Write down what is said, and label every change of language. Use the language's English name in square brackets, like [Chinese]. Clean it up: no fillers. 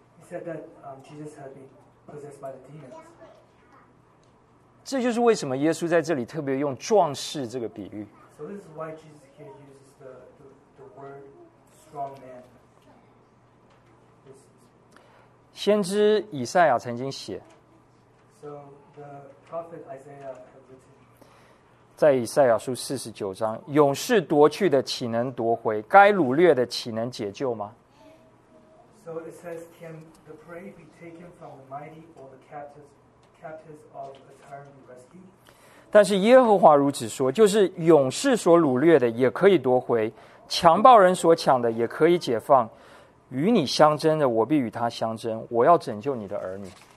[English] He said that Jesus had been possessed by the demons. [Chinese] 这就是为什么耶稣在这里特别用壮士这个比喻。 [English] So this is why Jesus here used. The word strong man. [Chinese] 先知以赛亚曾经写 [English] So the prophet Isaiah had written [Chinese] 在以赛亚书四十九章勇士夺去的岂能夺回该掳掠的岂能解救吗 [English] So it says can the prey be taken from the mighty or the captives of a tyrant be rescued? [Chinese] 但是耶和华如此说，就是勇士所掳掠的也可以夺回，强暴人所抢的也可以解放。与你相争的，我必与他相争。我要拯救你的儿女。